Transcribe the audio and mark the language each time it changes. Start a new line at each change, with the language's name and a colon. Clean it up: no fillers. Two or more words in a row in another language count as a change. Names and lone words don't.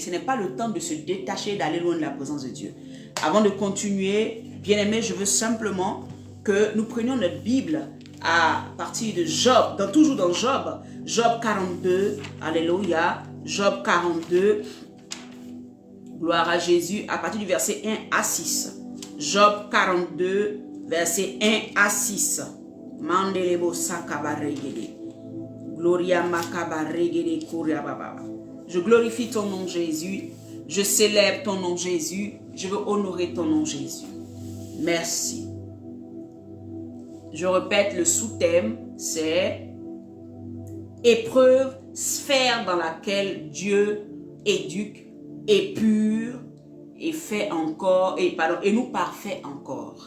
French: Ce n'est pas le temps de se détacher, d'aller loin de la présence de Dieu. Avant de continuer, bien-aimés, je veux simplement que nous prenions notre Bible à partir de Job, toujours dans Job, Job 42, alléluia, Job 42, gloire à Jésus, à partir du verset 1 à 6. Job 42, verset 1 à 6. Mandelebo sakabaregede. Gloria makabaregede kuriababa. Je glorifie ton nom Jésus, je célèbre ton nom Jésus, je veux honorer ton nom Jésus. Merci. Je répète, le sous-thème, c'est épreuve, sphère dans laquelle Dieu éduque, épure et fait encore, et nous parfait encore.